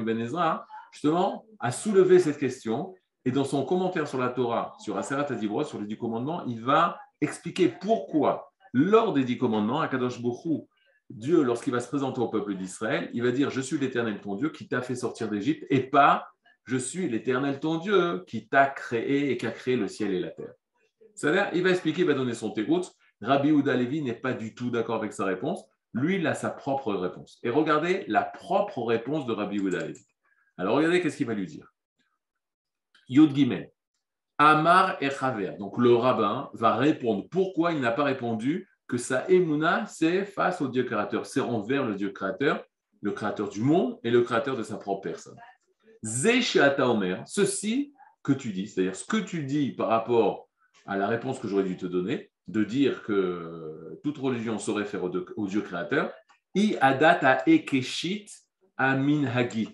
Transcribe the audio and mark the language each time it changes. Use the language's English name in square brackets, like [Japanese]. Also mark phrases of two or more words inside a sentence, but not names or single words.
[French] Ibn Ezra, justement, a soulevé cette question, et dans son commentaire sur la Torah, sur [Hebrew] עשרת הדברות, [French] sur les 10 commandements, il va expliquer pourquoi, lors des 10 commandements, [Hebrew] הקדוש ברוך הוא, [French] Dieu, lorsqu'il va se présenter au peuple d'Israël, il va dire « Je suis l'Éternel ton Dieu qui t'a fait sortir d'Égypte » et pas « Je suis l'Éternel ton Dieu qui t'a créé et qui a créé le ciel et la terre. » C'est-à-dire, il va expliquer, il va donner son térout. Rabbi Yehuda Levi n'est pas du tout d'accord avec sa réponse. Lui, il a sa propre réponse. Et regardez la propre réponse de Rabbi Yehuda Levi. Alors, regardez qu'est-ce qu'il va lui dire. [Hebrew] יוד גימל. אמר החבר. [French] Donc, le rabbin va répondre pourquoi il n'a pas répondu que sa émouna, c'est face au Dieu créateur. C'est envers le Dieu créateur, le créateur du monde et le créateur de sa propre personne. [Hebrew] זה שאתה אומר, [French] ceci que tu dis, c'est-à-dire ce que tu dis par rapport à la réponse que j'aurais dû te donner, de dire que toute religion se réfère au Dieu créateur, I adat a ekeshit amin hagit.